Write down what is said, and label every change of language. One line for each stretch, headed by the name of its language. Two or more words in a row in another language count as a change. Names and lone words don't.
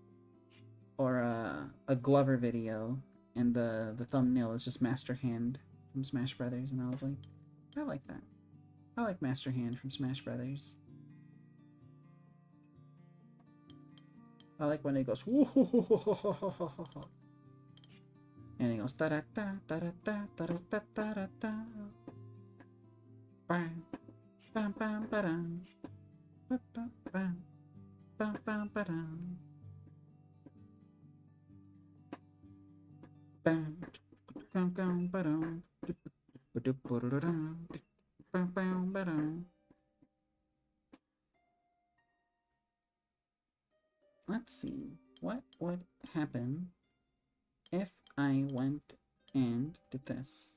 English: Or a Glover video, and the thumbnail is just Master Hand from Smash Brothers, and I was like, I like that. I like Master Hand from Smash Brothers. I like when it goes woo-hoo-hoo-hoo-hoo-hoo-hoo-hoo. And it goes da da da da da da da da da da da. Bam bam bam ba-dum. Bam bam bam bam bam ba-dum. Bam bam bam ba-dum. Ba-dum bam bam ba-dum. Let's see, what would happen if I went and did this?